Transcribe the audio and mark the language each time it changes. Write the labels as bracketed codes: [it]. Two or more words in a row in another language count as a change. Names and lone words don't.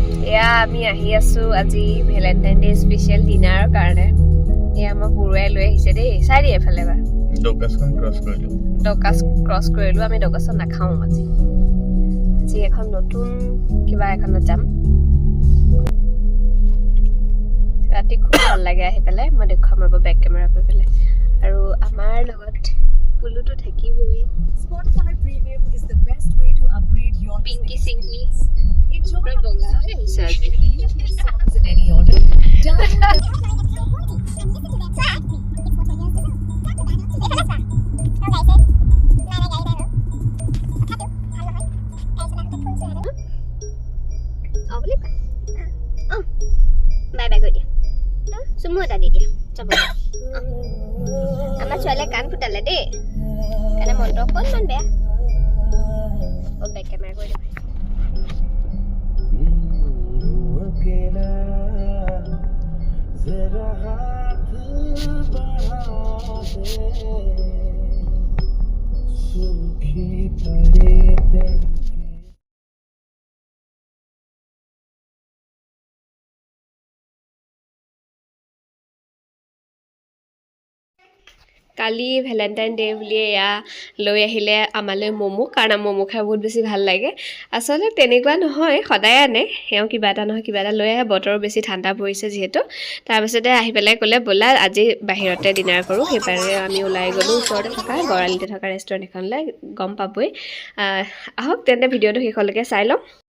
[as] এয়া আমি আহি আছো আজি [en] Valentine Day special dinner [as] কাৰণে এয়া আমাৰ বুৰুৱাই লৈ আহিছে দেই চাই দিয়ে এফালে এবাৰ ডকাছ ক্ৰছ কৰিলো আমি ডকাছত নাখাওঁ আজি এখন নতুন কিবা এখনত যাম ৰাতি খুব ভাল লাগে আহি পেলাই মই দেখুৱাম ৰ'ব [en] back camera [as] কৰি পেলাই আৰু আমাৰ লগত পুলুটো থাকিবই [en] Spotify Premium is the best way to upgrade your [as] পিংকি চিংকি [en] Enjoy [as] পুৰা বগা হৈ আহিছে আজি [en] songs in any order. bye bye [as] কৰি দিয়া চুমু এটা দি দিয়া যাব আমাৰ ছোৱালীয়ে কাণ ফুটালে দেই কাৰণে মনটো অকণমান বেয়া [en] back camera [as] কৰি দিব [hi] जरा हाथ बढ़ा दे सूखी पड़े दिल [as] কালি ভেলেন্টাইন ডে বুলি এয়া লৈ আহিলে আমালৈ মমো কাৰণ মমো খাই বহুত বেছি ভাল লাগে আচলতে তেনেকুৱা নহয় সদায় আনে এওঁ কিবা এটা নহয় কিবা এটা লৈ আহে বতৰো বেছি ঠাণ্ডা পৰিছে যিহেতু তাৰপিছতে আহি পেলাই ক'লে ব'লা আজি বাহিৰতে ডিনাৰ কৰোঁ সেইবাৰে আমি ওলাই গ'লোঁ ওচৰতে থকা গড়ালিতে থকা ৰেষ্টুৰেণ্ট এখনলৈ গম পাবই আহক তেন্তে ভিডিঅ'টো শেষলৈকে চাই লওঁ